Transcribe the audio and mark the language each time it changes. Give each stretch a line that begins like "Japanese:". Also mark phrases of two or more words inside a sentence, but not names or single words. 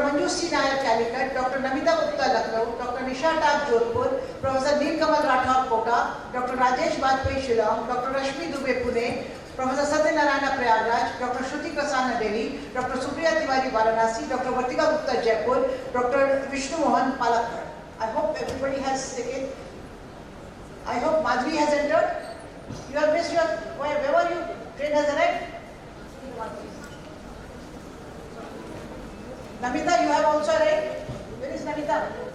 English: Manjushri Nayak, Calicut, Dr. Namita Gupta, Lucknow, Dr. Nisha Tag, Jodhpur, Professor Neil Kamal Rathod, Kota, Dr. Rajesh Bajpai, Shillong, Dr. Rashmi Dubey, Pune, Professor Satyanarayana, Prayagraj, Dr. Shruti Kasana, Delhi, Dr. Supriya Tiwari, Varanasi, Dr. Vartika Gupta, Jaipur, Dr. Vishnu Mohan, Palakkad. I hope everybody has taken. I hope Madhvi has entered. You have missed your. Where were you? Train has arrived. Namita, you have also arrived. Where is Namita?